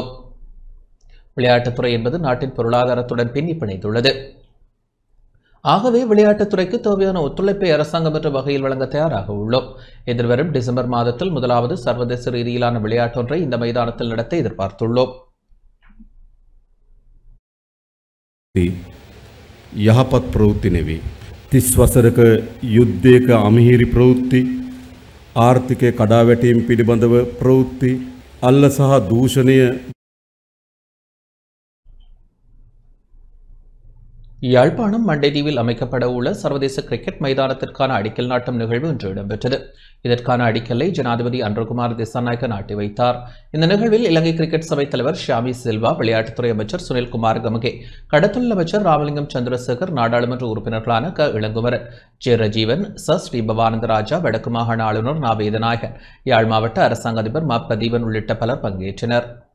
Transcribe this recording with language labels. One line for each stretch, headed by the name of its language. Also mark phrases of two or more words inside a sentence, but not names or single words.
Tamil: விளையாட்டுத்துறை என்பது நாட்டின் பொருளாதாரத்துடன் பின்னி பிணைந்துள்ளது. ஆகவே விளையாட்டுத்துறைக்கு தேவையான ஒத்துழைப்பை அரசாங்கம் என்ற வகையில் வழங்க தயாராக உள்ளோம். எதிர்வரும் டிசம்பர் மாதத்தில் முதலாவது சர்வதேச ரீதியிலான விளையாட்டொன்றை இந்த மைதானத்தில் நடத்த எதிர்பார்த்துள்ளோம்.
Sinhala: යහපත් ප්‍රවෘත්ති නෙවේ. 30 වසරක යුද්ධයක අමිහිරි ප්‍රවෘත්ති, ආර්ථිකය කඩාවැටීම පිළිබඳව ප්‍රවෘත්ති, අල්ල සහ දූෂණය.
Tamil: யாழ்ப்பாணம் மண்டைதீவில் அமைக்கப்பட உள்ள சர்வதேச கிரிக்கெட் மைதானத்திற்கான அடிக்கல் நாட்டும் நிகழ்வு இன்று இடம்பெற்றது. இதற்கான அடிக்கல்லை ஜனாதிபதி அனுரகுமார திசாநாயக்க நாட்டி வைத்தார். இந்த நிகழ்வில் இலங்கை கிரிக்கெட் சபை தலைவர் ஷியாமி சில்வா, விளையாட்டுத்துறை அமைச்சர் சுனில்குமார் கமகே, கடத்தொழில் அமைச்சர் ராமலிங்கம் சந்திரசேகர், நாடாளுமன்ற உறுப்பினர்களான க இளங்குமரன், ஜே ரஜீவன், ச ஸ்ரீபவானந்த ராஜா, வடக்கு மாகாண ஆளுநர் நா வேதநாயகன், யாழ் மாவட்ட அரசாங்க அதிபர் மா பிரதீபன் உள்ளிட்ட பலர் பங்கேற்றனர்.